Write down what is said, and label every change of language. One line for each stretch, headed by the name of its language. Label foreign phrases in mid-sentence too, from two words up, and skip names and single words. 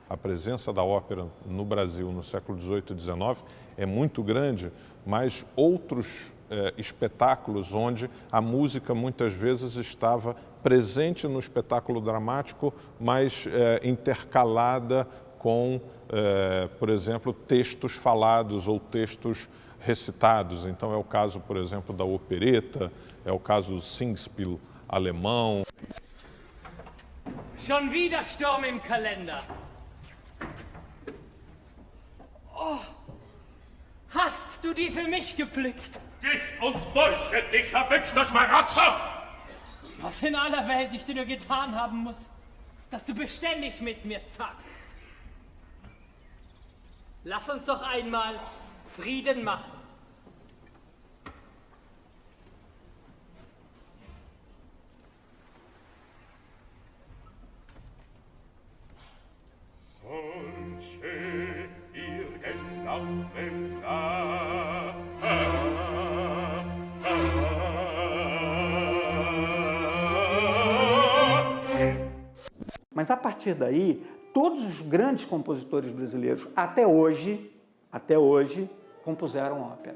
Portuguese: A presença da ópera no Brasil no século XVIII e XIX é muito grande, mas outros espetáculos onde a música muitas vezes estava presente no espetáculo dramático, mas intercalada com, por exemplo, textos falados ou textos recitados. Então é o caso, por exemplo, da opereta, é o caso do
German: Singspiel alemão. Schon wieder Sturm im Kalender. Oh, hast du die für mich gepflückt? Gift und Dolche, dich verwünschter Schmarotzer! Was in aller Welt ich dir nur getan haben muss, dass du beständig mit mir zackst. Lass uns doch einmal Frieden machen. Solche irgend auf dem
Portuguese: Mas a partir daí, todos os grandes compositores brasileiros, até hoje, compuseram ópera.